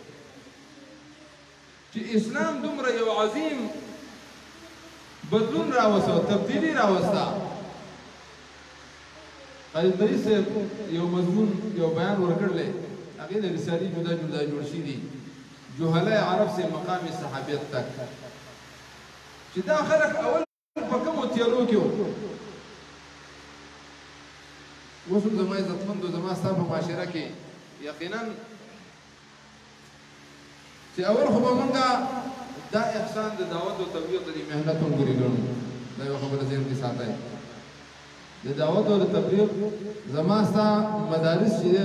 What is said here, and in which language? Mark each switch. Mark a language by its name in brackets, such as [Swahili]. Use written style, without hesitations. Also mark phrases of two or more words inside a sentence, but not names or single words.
[Pashto] چې اسلام دومره یو عظیم بدلون راوسته تبدیلي راوسته قاضي طریق صاحب یو مضمون یو بیان ورکړلی هغې نه رسالې جدا جدا جوړ شي دي جهله عرب سے مقام صحابیت تک چې دا خلک اول په کومو تیارو کې وو اوس هم زما عزتمندو زما ستا په معاشره کې یقینا چې اول خو به مونږه دا احسان د دعوت او تبلیغ د دې محنت وګورې ګڼو دا یوه خبره ذهن کې ساتئ د دعوت او تبلیغ زما ستا مدارس چې دی